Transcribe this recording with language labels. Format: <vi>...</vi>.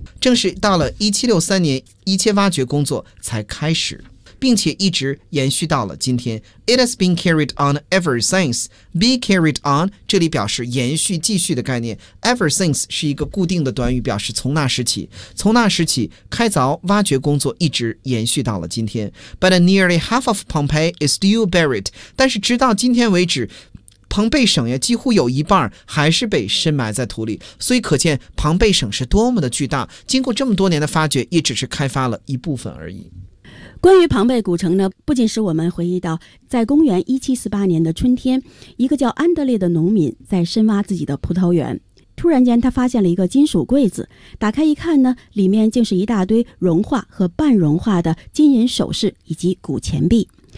<zh>正是到了1763年，一切挖掘工作才开始，并且一直延续到了今天。</zh> <en>It has been carried on ever since. Be carried on,</en> <zh>这里表示延续继续的概念。</zh> <en>Ever since</en> <zh>是一个固定的短语，表示从那时起。从那时起，开凿挖掘工作一直延续到了今天。</zh> <en>But nearly half of Pompeii is still buried.</en> <zh>但是直到今天为止，庞贝省呀，几乎有一半还是被深埋在土里。所以可见庞贝省是多么的巨大，经过这么多年的发掘，也只是开发了一部分而已。关于庞贝古城呢，不仅使我们回忆到在公元1748年的春天，一个叫安德烈的农民在深挖自己的葡萄园，突然间他发现了一个金属柜子，打开一看呢，里面竟是一大堆融化和半融化的金银首饰以及古钱币。</zh>